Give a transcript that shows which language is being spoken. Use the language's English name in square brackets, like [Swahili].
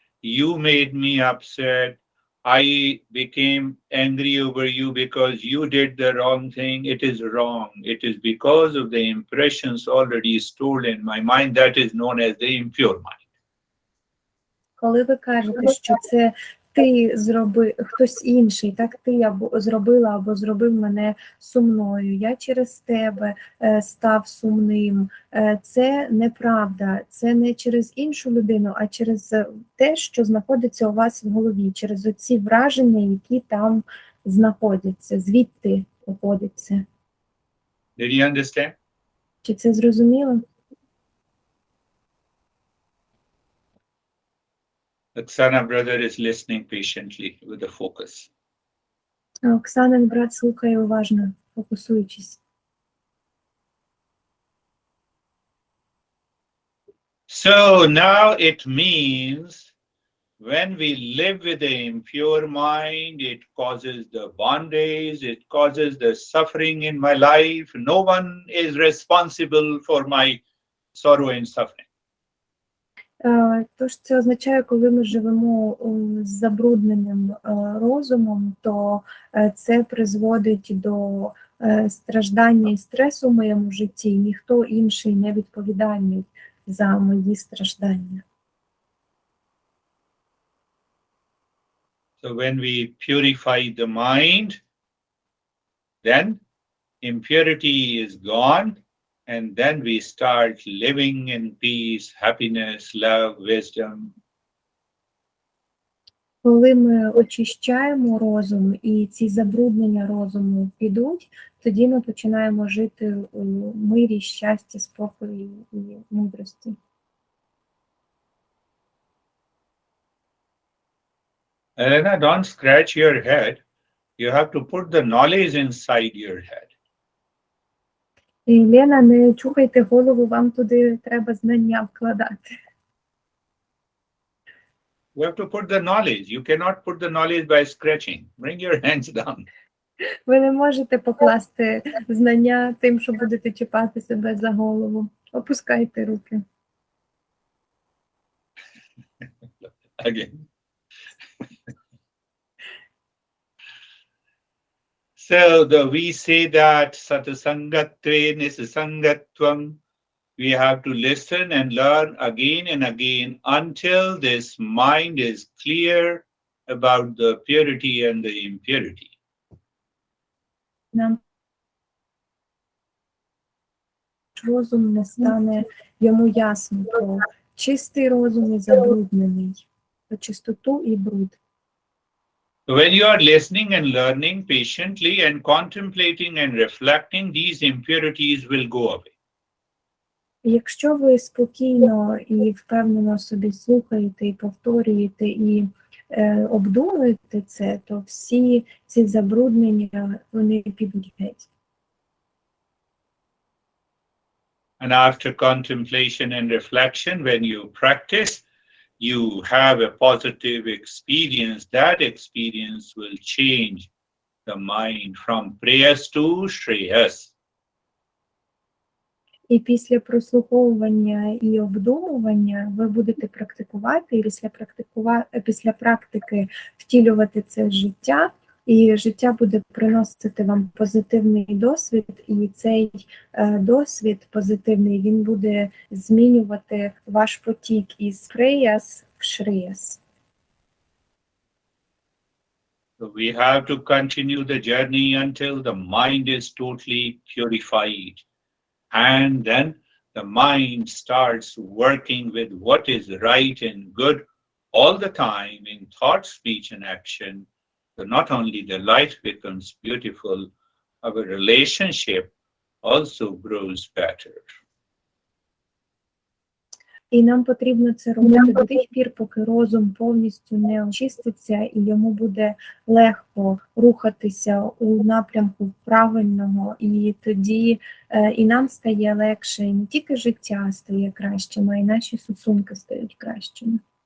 [English] you made me upset, I became angry over you because you did the wrong thing. It is wrong. It is because of the impressions already stored in my mind that is known as the impure mind. [Ukrainian] Коли ви кажете, що це ти зробив, хтось інший, так ти або зробила, або зробив мене сумною, я через тебе став сумним, це неправда, це не через іншу людину, а через те, що знаходиться у вас в голові, через оці враження, які там знаходяться, звідти походяться. [English] Did you understand? [Ukrainian] Чи це зрозуміло? [English] Oksana brother is listening patiently with a focus. [Ukrainian] Оксанин брат слухає уважно, фокусуючись. [English] So now it means when we live with the impure mind, it causes the bondage, it causes the suffering in my life. No one is responsible for my sorrow and suffering. [Ukrainian] Тож це означає, коли ми живемо з забрудненим розумом, то це призводить до страждання і стресу в моєму житті. Ніхто інший не відповідальний за мої страждання. [English] So when we purify the mind, then impurity is gone. And then we start living in peace, happiness, love, wisdom. [Ukrainian] Коли ми очищаємо розум і ці забруднення розуму підуть, тоді ми починаємо жити у мирі, щасті, спокої і мудрості. [English] Elena, don't scratch your head. You have to put the knowledge inside your head. [Ukrainian] І, Лена, не чухайте голову, вам туди треба знання вкладати. [English] You have to put the knowledge. You cannot put the knowledge by scratching. Bring your hands down. [Ukrainian] Ви не можете покласти знання тим, що будете чіпати себе за голову. Опускайте руки. [English] Again. So we say that [Sanskrit] satasangatve nisasangatvam. [English] We have to listen and learn again and again until this mind is clear about the purity and the impurity. [Ukrainian] Нам розум не стане йому ясно про чистий розум і забруднений, про чистоту і бруд. [English] When you are listening and learning patiently and contemplating and reflecting, these impurities will go away. [Ukrainian] Якщо ви спокійно і впевнено собі слухаєте і повторюєте і обдумуєте це, то всі ці забруднення, вони підуть геть. [English] And after contemplation and reflection, when you practice, you have a positive experience. That experience will change the mind from prayas to shreyas. [Ukrainian] І після прослуховування і обдумування ви будете практикувати, і після практики втілювати це в життя, і життя буде приносити вам позитивний досвід, і цей досвід позитивний, він буде змінювати ваш потік із прейас в шреяс. [English] So we have to continue the journey until the mind is totally purified. And then the mind starts working with what is right and good all the time in thought, speech, and action. So not only the life becomes beautiful, our relationship also grows better. [Ukrainian] І нам потрібно це робити до тих пір, поки розум повністю не очиститься, і йому буде легко рухатися у напрямку правильного, і тоді і нам стає легше, і не тільки життя стає кращим, а й наші стосунки стають кращими.